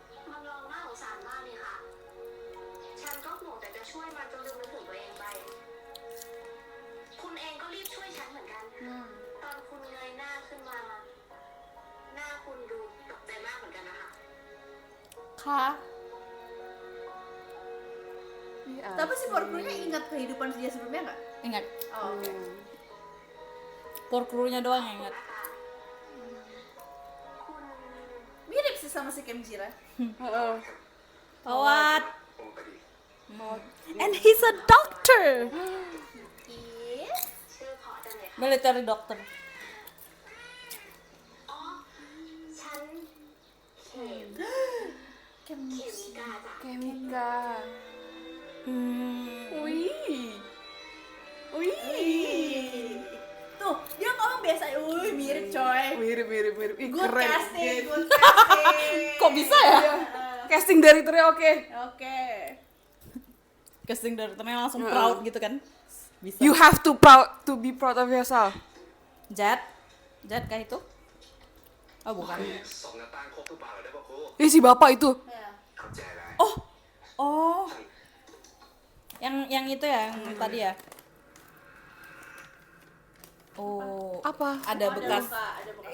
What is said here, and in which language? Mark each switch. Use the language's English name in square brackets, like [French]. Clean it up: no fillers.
[Thai] มันร้องน่าสงสารมากเลยค่ะ ฉันก็ห่วงแต่จะช่วยมันจนลืมนึกถึงตัวเองไป คุณเองก็รีบช่วยฉันเหมือนกัน ตอนคุณเงยหน้าขึ้นมา หน้าคุณดูตกใจมากเหมือนกันนะคะ [Indonesian] Kak. ih Tapi si asik. Porkrunya ingat kehidupan dia sebelumnya nggak? Ingat. Oh, oke. Porkrunya doang yang ingat. [Thai] คุณ [Indonesian] Mirip sih sama si Khemjira. Heeh. Lewat. [Thai] ลงไปดิ [English] And he's a doctor. [Indonesian] Iya. [Thai] ชื่อเพราะจังเลยค่ะ [English] Military doctor. [Thai] อ๋อ ฉันเขมกาจ้ะ Khemika Hmm. wih wih [Indonesian] Tuh, dia ngomong biasa. Wih, mirip coy. mirip ih [English] Good [Indonesian] keren [English] casting, good casting. [Indonesian] Kok bisa ya? casting directornya oke Oke. Casting directornya langsung Heeh. proud gitu kan. Bisa. [English] you have to be proud of yourself [Indonesian] Jad kah itu? Oh bukan. [Thai] ส่งหน้าต่างครบทุกบาทเลยได้ป่ะครู [Indonesian] ih si bapak itu Ya. [Thai] เข้าใจแล้ว [Indonesian] Oh. Yang itu ya, yang tadi ya. Oh. apa Ada Oh, bekas. ada bekas.